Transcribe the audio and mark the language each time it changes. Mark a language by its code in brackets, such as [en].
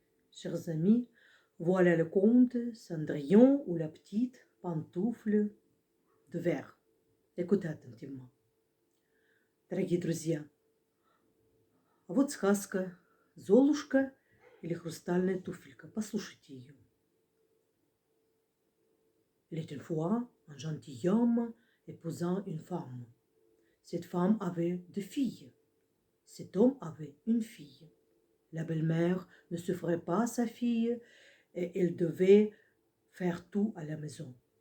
[fr] Chers amis, voilà le conte Cendrillon ou la petite pantoufle de verre. Écoutez attentivement. [ru] Дорогие друзья, а вот сказка «Золушка» или «Хрустальная туфелька». Послушайте ее. [fr] Il est une fois un gentilhomme épousant une femme. Cette femme avait deux filles. Cet homme avait une fille. La belle-mère ne souffrait pas sa fille et elle devait faire tout à la maison.